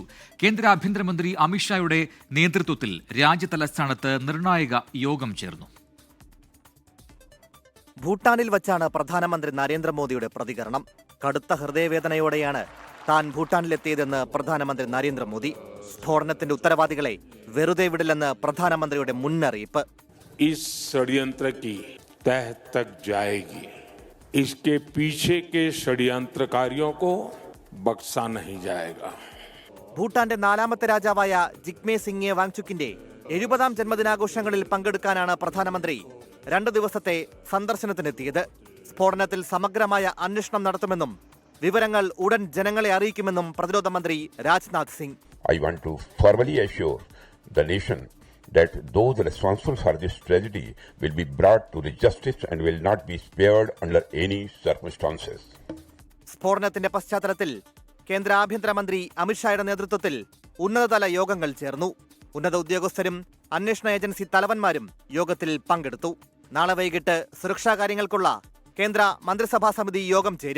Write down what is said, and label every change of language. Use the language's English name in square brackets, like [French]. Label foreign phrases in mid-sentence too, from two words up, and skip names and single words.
[Malayalam] കേന്ദ്ര ആഭ്യന്തരമന്ത്രി അമിത്ഷായുടെ നേതൃത്വത്തിൽ രാജ്യതലസ്ഥാനത്ത് നിർണായക യോഗം ചേർന്നു. ഭൂട്ടാനിൽ വച്ചാണ് പ്രധാനമന്ത്രി നരേന്ദ്രമോദിയുടെ പ്രതികരണം. കടുത്ത ഹൃദയവേദനയോടെയാണ് താൻ ഭൂട്ടാനിലെത്തിയതെന്ന് പ്രധാനമന്ത്രി നരേന്ദ്രമോദി. സ്ഫോടനത്തിന്റെ ഉത്തരവാദികളെ വെറുതെ വിടില്ലെന്ന് പ്രധാനമന്ത്രിയുടെ മുന്നറിയിപ്പ്. [Hindi] इस षड्यंत्र की तह तक जाएगी. इसके पीछे के षड्यंत्रकारियों को बख्शा नहीं जाएगा. [Malayalam] ഭൂട്ടാന്റെ 4ാമത്തെ രാജാവായ ജിഗ്മേ സിംഗെ വാങ്ചുക്കിന്റെ 70ാം ജന്മദിനാഘോഷങ്ങളിൽ പങ്കെടുക്കാനാണ് പ്രധാനമന്ത്രി 2 ദിവസത്തെ സന്ദർശനത്തിനെത്തിയത്. സ്ഫോടനത്തിൽ സമഗ്രമായ അന്വേഷണം നടത്തുമെന്നും വിവരങ്ങൾ ഉടൻ ജനങ്ങളെ അറിയിക്കുമെന്നും പ്രതിരോധ മന്ത്രി രാജ്നാഥ് സിംഗ്. [English] I want to formally assure the nation that those responsible for this tragedy will be brought to the justice and will not be spared under any circumstances. [Malayalam] സ്ഫോടനത്തിന്റെ പശ്ചാത്തലത്തിൽ കേന്ദ്ര ആഭ്യന്തരമന്ത്രി അമിത്ഷായുടെ നേതൃത്വത്തിൽ ഉന്നതതല യോഗങ്ങൾ ചേർന്നു. ഉന്നത ഉദ്യോഗസ്ഥരും അന്വേഷണ ഏജൻസി തലവന്മാരും യോഗത്തിൽ പങ്കെടുത്തു. നാളെ വൈകിട്ട് സുരക്ഷാ കാര്യങ്ങൾക്കുള്ള കേന്ദ്ര മന്ത്രിസഭാ സമിതി യോഗം ചേരും.